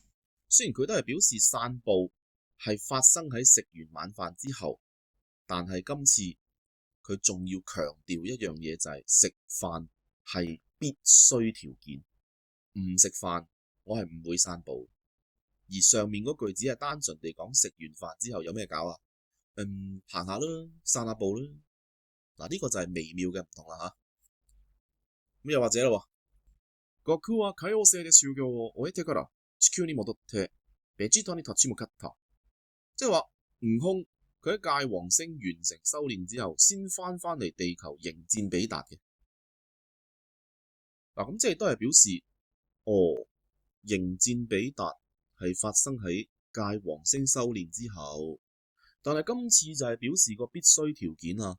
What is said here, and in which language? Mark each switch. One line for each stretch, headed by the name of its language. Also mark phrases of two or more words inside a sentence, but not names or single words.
Cantonese: 雖然佢都係表示散步係發生喺食完晚飯之後，但係今次佢仲要強調一樣嘢，就係食飯係必須條件。唔食飯我係唔會散步。而上面嗰句只係單純地講食完飯之後有咩搞啊？行下啦，散下步啦。嗱，呢個就係微妙嘅唔同啦吓。咁又或者啦，
Japanese: 悟空は海王星で修行を終えてから地球に戻ってベジータに立ち向かった。
Cantonese: 即係話悟空佢喺界王星完成修煉之後，先翻嚟地球迎戰比達嘅。嗱，咁即係都係表示，迎戰比達係發生喺界王星修煉之後，但係今次就係表示個必須條件啊。